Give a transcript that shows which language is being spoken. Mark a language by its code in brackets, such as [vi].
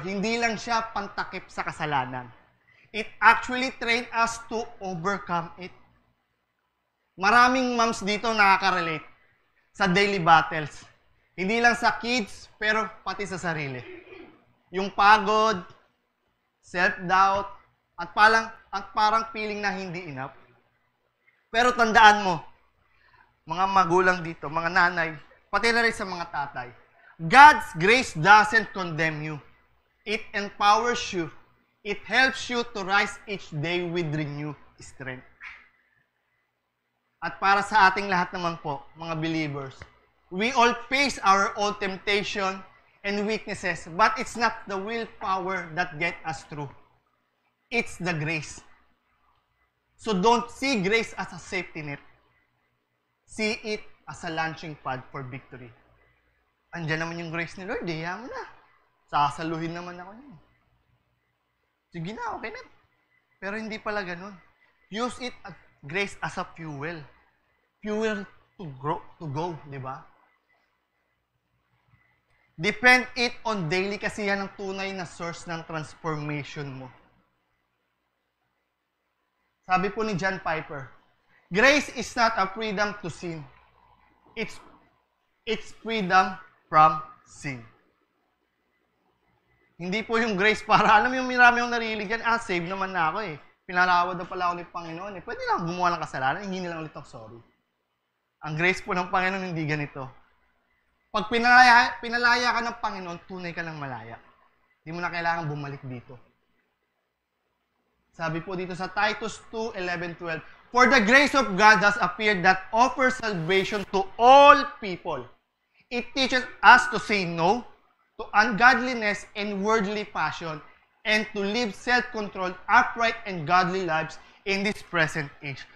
[tl] Hindi lang siya pantakip sa kasalanan. [en] It actually trained us to overcome it. [tl] Maraming moms dito nakaka-relate sa daily battles. Hindi lang sa kids, pero pati sa sarili. Yung pagod, self-doubt, at parang feeling na hindi enough. Pero tandaan mo, mga magulang dito, mga nanay, pati na rin sa mga tatay, [en] God's grace doesn't condemn you. It empowers you. It helps you to rise each day with renewed strength. [tl] At para sa ating lahat naman po, mga believers, [en] we all face our own temptation and weaknesses, but it's not the willpower that get us through. It's the grace. So don't see grace as a safety net. See it as a launching pad for victory. [tl] Andiyan naman yung grace ni Lord, mo na. Sasaluhin naman ako niya. Sige na, okay na. Pero hindi pala ganun. [en] Use it as grace as a fuel. Fuel to grow, to go, [tl] di ba? [en] Depend it on daily [tl] kasi yan ang tunay na source ng transformation mo. Sabi po ni [en] John Piper, grace is not a freedom to sin. It's freedom from sin. [tl] Hindi po yung grace para, alam mo yung marami yung narinig yan, save naman na ako eh. Pinalawad na pala ako ni Panginoon eh. Pwede lang gumawa ng kasalanan, hindi na lang ulit ako sorry. Ang grace po ng Panginoon hindi ganito. Pag pinalaya ka ng Panginoon, tunay ka ng malaya. Hindi mo na kailangan bumalik dito. Sabi po dito sa [en] Titus 2:11-12, for the grace of God has appeared that offers salvation to all people. It teaches us to say no to ungodliness and worldly passion and to live self-controlled, upright, and godly lives in this present age.